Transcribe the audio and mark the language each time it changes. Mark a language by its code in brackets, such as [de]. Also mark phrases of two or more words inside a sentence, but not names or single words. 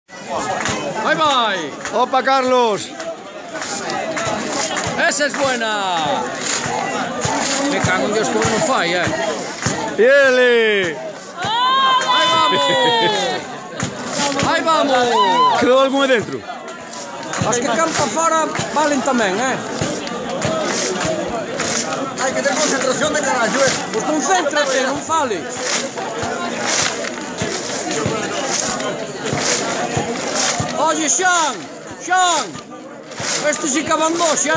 [gl] Ahí vai. [es] ¡Opa, Carlos! Esa es buena. Me cago en Dios que uno falla, ¡Y ele! Ahí vamos. Ahí vamos. [gl] Quedou algún aí dentro? As que campa fora valen tamén, Hai que ter concentración de carallo, Pois concéntrate, non fales. Oye, Xan, Xan, este sí que abandó xa,